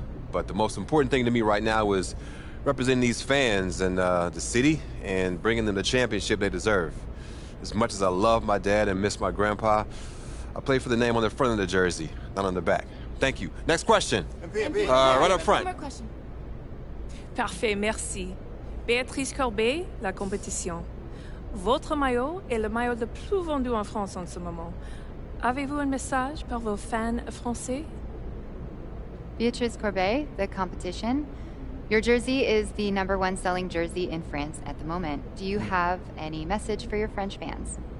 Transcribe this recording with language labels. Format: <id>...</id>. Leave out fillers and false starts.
<en>But the most important thing to me right now is representing these fans and the city and bringing them the championship they deserve. As much as I love my dad and miss my grandpa, I play for the name on the front of the jersey, not on the back. Thank you. Next question. Right up front. One more question.</en> <fr>Parfait, merci. Béatrice Corbet, La Compétition. Votre maillot est le maillot le plus vendu en France en ce moment. Avez-vous un message pour vos fans français?</fr> <en>Beatrice Courbet, the competition. Your jersey is the #1 selling jersey in France at the moment. Do you have any message for your French fans?</en>